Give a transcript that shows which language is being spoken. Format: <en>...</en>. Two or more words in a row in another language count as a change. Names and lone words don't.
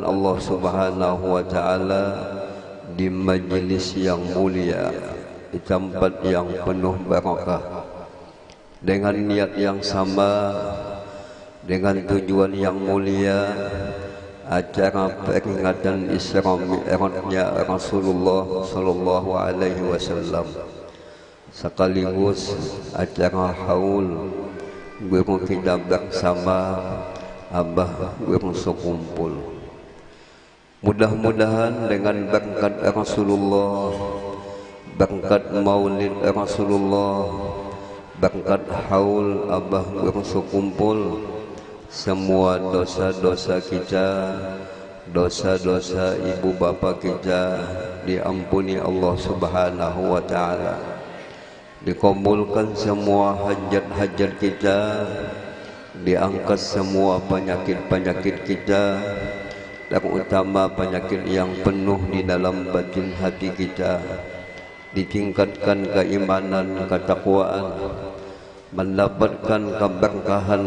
<id>Allah</id> <ar>سبحانه وتعالى</ar> <id>di majelis yang mulia, di tempat yang penuh barakah, dengan niat yang sama, dengan tujuan yang mulia, acara peringatan Isra Mi'rajnya Rasulullah</id> <ar>صلى الله عليه وسلم,</ar> <id>sekaligus acara haul guru kita bersama Abah Guru sekumpul. Mudah-mudahan dengan berkat Rasulullah, berkat maulid Rasulullah, berkat haul Abah Guru sekumpul, semua dosa-dosa kita, dosa-dosa ibu bapa kita diampuni Allah</id> <ar>سبحانه وتعالى.</ar> <id>Dikabulkan semua hajat-hajat kita, diangkat semua penyakit-penyakit kita, terutama penyakit yang penuh di dalam batin hati kita, ditingkatkan keimanan, ketakwaan, mendapatkan keberkahan,</id>